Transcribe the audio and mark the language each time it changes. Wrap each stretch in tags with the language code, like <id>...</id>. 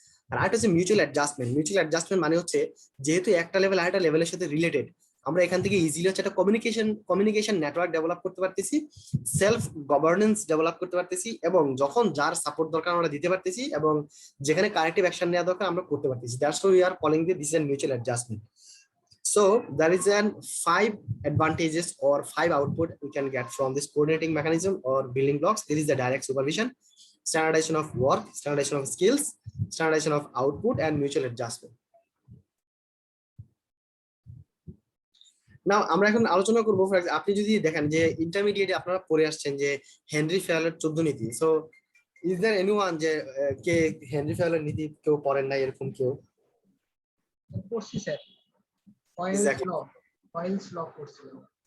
<bn>আর আরেকটা হচ্ছে mutual adjustment. Mutual adjustment মানে হচ্ছে যেহেতু একটা লেভেল আরেকটা লেভেলের সাথে রিলেটেড, আমরা এখান থেকে ইজিলি হচ্ছে একটা কমিউনিকেশন নেটওয়ার্ক ডেভেলপ করতে পারতেছি, সেলফ গভর্নেন্স ডেভেলপ করতে পারতেছি, এবং যখন যার সাপোর্ট দরকার আমরা দিতে পারতেছি, এবং যেখানে কারেক্টিভ অ্যাকশন নেওয়া দরকার আমরা করতে পারতেছি।</bn> <en>That's why we are calling this an mutual adjustment. So there is an 5 advantages or 5 output we can get from this coordinating mechanism or building blocks. This is the direct supervision, standardization of work, standardization of skills, standardization of output, and mutual adjustment.</en> <bn>Now আমরা এখন আলোচনা করব, আপনি যদি দেখেন যে ইন্টারমিডিয়েটে আপনারা পড়ে আসছেন যে হেনরি ফেয়ালের 14 নীতি।</bn> <en>so is there anyone</en> <bn>যে কে হেনরি ফেয়ালের নীতি কেউ পড়েন না এরকম কেউ? পড়ছি স্যার, ফয়েলস ল পড়ছিলাম।</bn>